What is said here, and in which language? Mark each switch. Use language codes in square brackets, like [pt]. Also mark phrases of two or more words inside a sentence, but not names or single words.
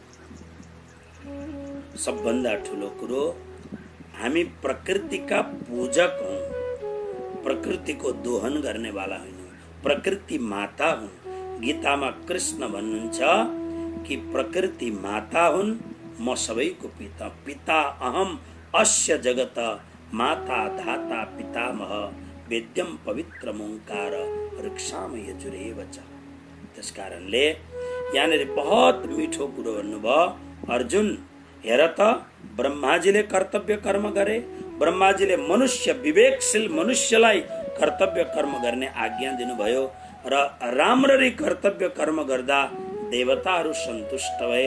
[ne] सबभन्दा ठुलो कुरो, हामी प्रकृतिका पूजक हौँ, प्रकृतिको दोहन गर्नेवाला होइनौँ, प्रकृति माता हुन्। गीतामा कृष्ण भन्नुहुन्छ कि प्रकृति माता हुन्, म सबैको पिता, [sa] पिता अहम अस्य जगत, माता धाता पितामह, वेद्यम पवित्र ओंकार वृक्षाम यजुरेव च। [ne] त्यसकारणले यहाँनिर बहुत मिठो कुरो भन्नुभयो अर्जुन। हेर त, ब्रह्माजीले कर्तव्य कर्म गरे, ब्रह्माजीले मनुष्य, विवेकशील मनुष्यलाई कर्तव्य कर्म गर्ने आज्ञा दिनुभयो र राम्ररी कर्तव्य कर्म गर्दा देवताहरू सन्तुष्ट भए।